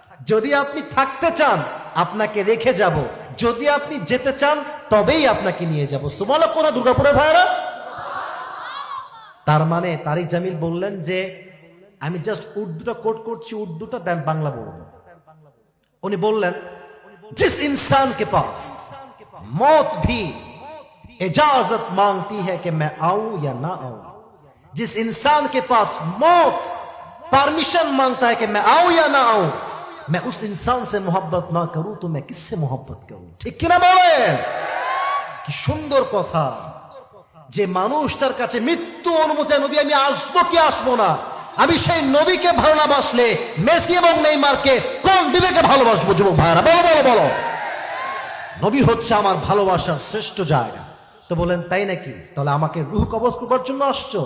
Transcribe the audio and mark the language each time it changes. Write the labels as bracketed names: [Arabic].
[Bangla] যদি আপনি থাকতে চান আপনাকে রেখে যাব, যদি আপনি যেতে চান তবেই আপনাকে নিয়ে যাব। সুবহানাল্লাহ। কোন দুর্গাপুরের ভাইরা? তার মানে তারিক জামিল বললেন যে আমি জাস্ট উর্দুটা কোট করছি, উর্দুটা দেন বাংলা বলবো। উনি বললেন, [Hindi] जिस इंसान के पास मौत भी इजाजत मांगती है कि मैं आऊं या ना आऊं, जिस इंसान के पास मौत परमिशन मांगता है कि मैं आऊं या ना आऊं, मैं उस इंसान से मोहब्बत ना करूं तो मैं किससे मोहब्बत करूं? ठीक किना [Bangla] বলে? কি সুন্দর কথা। যে মানুষটার কাছে মৃত্যু অনুমতি, নবী আমি আসবো কি আসবো না, আমি সেই নবীকে ভালোবাসলে মেসি এবং নেইমারকে কোন বিবেকে ভালোবাসবো? যুবক ভাইরা বলো বলো বলো। নবী হচ্ছে আমার ভালোবাসার শ্রেষ্ঠ জায়গা। তো বলেন তাই নাকি, তাহলে আমাকে রূহ কবজ করবার জন্য আসছো?